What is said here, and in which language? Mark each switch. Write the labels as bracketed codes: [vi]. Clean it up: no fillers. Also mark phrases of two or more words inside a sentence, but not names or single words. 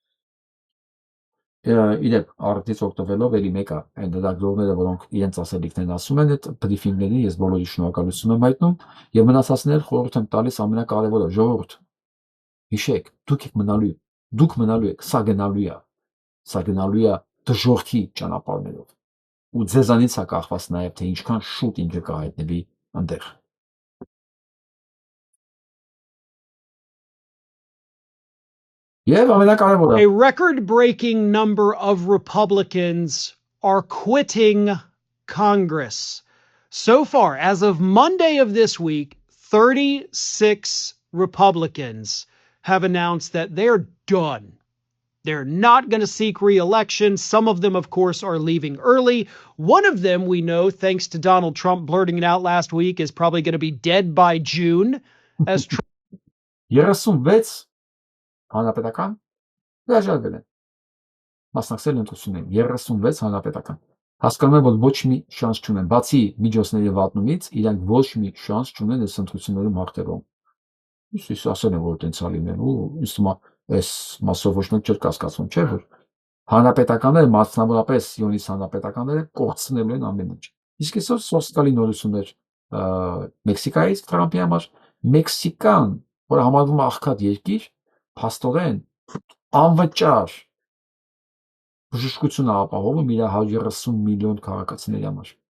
[hy] Իրեք արդից օգտվելով էլի մեկը այն դրագրողները, որոնք իրենց ասելիքներն ասում են այդ բրիֆինգներին, ես բոլորի շնորհակալություն եմ հայտնում եւ մնացածներ խորհուրդ եմ տալիս ամենակարևորը ժողովուրդ հիշեք, դուք մնալու եք, սա գնալու է դժոխքի ճանապարհներով ու ձեզանից է կախված նաեւ թե ինչքան շուտ ինքը կհայտնվի այնտեղ։ [en] A record-breaking number of Republicans are quitting Congress. So far, as of Monday of this week, 36 Republicans have announced that they're done. They're not going to seek re-election. Some of them, of course, are leaving early. One of them, we know, thanks to Donald Trump blurting it out last week, is probably going to be dead by June. As [hy] Հանրապետական հրաժարվել են։ Մասնակցել ընտրություններին 36 հանրապետական։ Հասկանում եմ, որ ոչ մի շանս չունեն, բացի միջոցների վատնումից, իրանք ոչ մի շանս չունեն այս ընտրություններում հաղթելու։ Իսկ ասել են, որ տենց է լինելու, ինձ թվում է, այս մասով ոչ մեկ չէր կասկածում, չէ՞ որ հանրապետականները, մասնավորապես Սիոնիստ հանրապետականները կորցնելու են ամեն ինչ։ Իսկ այսօր սոցիալի նորություններ Մեքսիկայից Թրամփի համար, Մեքսիկան, որը համարվում է աղքատ երկիր, փաստորեն անվճար բժշկություն ապահովում իր 130 միլիոն քաղաքացիների համար։